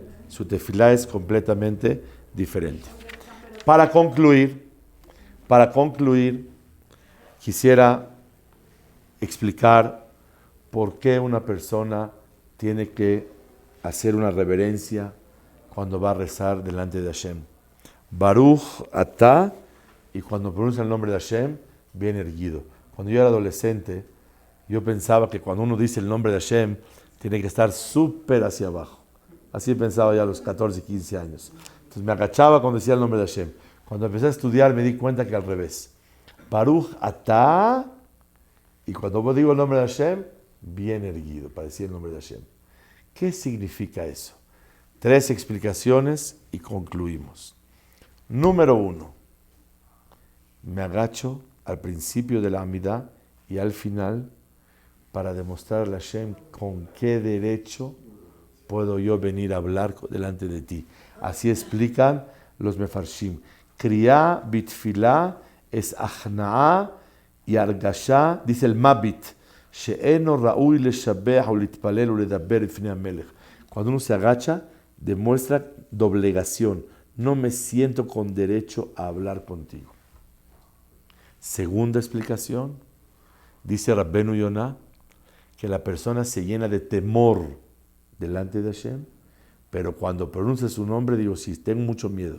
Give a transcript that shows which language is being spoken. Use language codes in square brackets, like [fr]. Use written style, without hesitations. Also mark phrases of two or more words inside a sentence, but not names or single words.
[es] Su tefilá es completamente diferente. Para concluir, quisiera explicar por qué una persona tiene que hacer una reverencia cuando va a rezar delante de Hashem. [he] ברוך אתה, [es] y cuando pronuncia el nombre de Hashem, bien erguido. Cuando yo era adolescente, yo pensaba que cuando uno dice el nombre de Hashem, tiene que estar súper hacia abajo. Así pensaba ya a los 14, 15 años. Entonces me agachaba cuando decía el nombre de Hashem. Cuando empecé a estudiar me di cuenta que al revés. [he] ברוך אתה, [es] y cuando digo el nombre de Hashem, bien erguido, para decir el nombre de Hashem. ¿Qué significa eso? 3 explicaciones y concluimos. Número 1. me agacho al principio de la Amidá y al final para demostrarle a Hashem con qué derecho puedo yo venir a hablar delante de ti. Así explican los mefarshim. [he] כריעה בתפילה es achnaa y argashá, [es] dice el Mabit, [he] שאינו ראוי לשבח או להתפלל או לדבר בפני המלך. [es] Cuando uno se agacha, demuestra doblegación. No me siento con derecho a hablar contigo. Segunda explicación, dice Rabbenu Yonah, que la persona se llena de temor delante de Hashem, pero cuando pronuncia su nombre, digo, sí, tengo mucho miedo.